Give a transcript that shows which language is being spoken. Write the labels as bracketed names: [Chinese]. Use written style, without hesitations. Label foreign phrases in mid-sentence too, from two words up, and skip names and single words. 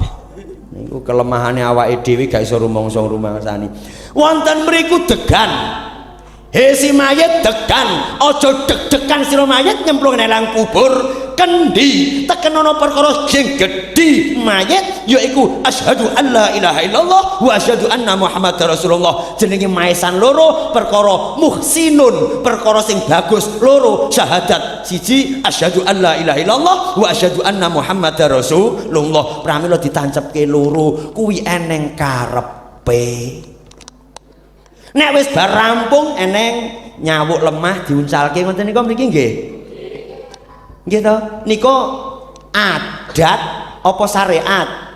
[Javanese] Niku kelemahane awake dhewe gak iso rumangsa-rumangsani. Wonten mriku degan. He si mayit degan, aja deg-degan sira mayit nyemplung nang alam kubur. Kendi teken ana perkara sing gedhi mayit yaiku [Arabic] أشهد ألا إله إلا الله وأشهد أن محمدا رسول الله [Javanese] jenenge maesan loro perkara muhsinun perkara sing bagus loro syahadat siji [Arabic] أشهد ألا إله إلا الله وأشهد أن محمدا رسول الله [Javanese] pramila ditancepke loro kuwi eneng karepe nek wis bar rampung eneng nyawuk lemah diuncalke ngoten nika mriki nggih gitu niko adat apa syariat